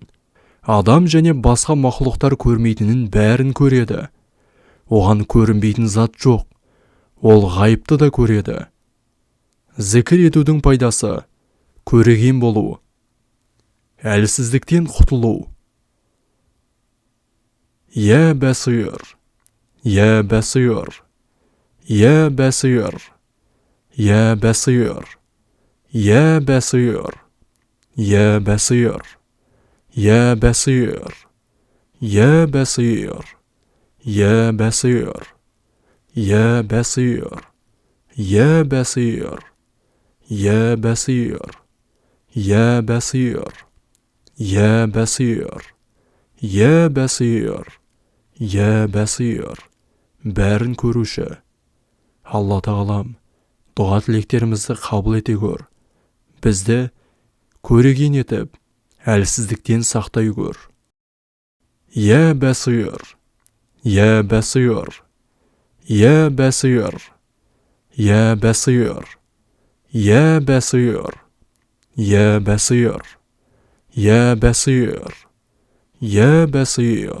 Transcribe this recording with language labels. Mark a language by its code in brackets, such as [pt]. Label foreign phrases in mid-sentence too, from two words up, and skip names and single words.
[kk] Адам және басқа мақұлықтар көрмейтінін бәрін көреді. Оған көрінбейтін зат жоқ. Ол ғайыпты да көреді. Зікір етудің пайдасы көреген болу. Әлсіздіктен құтылу. [ar] يا بصير. يا بصير. يا بصير. يا بصير. يا بصير. يا بصير. يا بصير. يا بصير. يا بصير. يا بصير. يا بصير. يا بصير. يا بصير. يا بصير. يا بصير. يا بصير. [kk] Бәрін көруші. Алла тағалам, дұға тілектерімізді қабыл ете көр. Бізді көреген етіп, әлсіздіктен сақтай көр. [ar] يا بصير. يا بصير. يا بصير. يا بصير. يا بصير. يا بصير. يا بصير. يا بصير.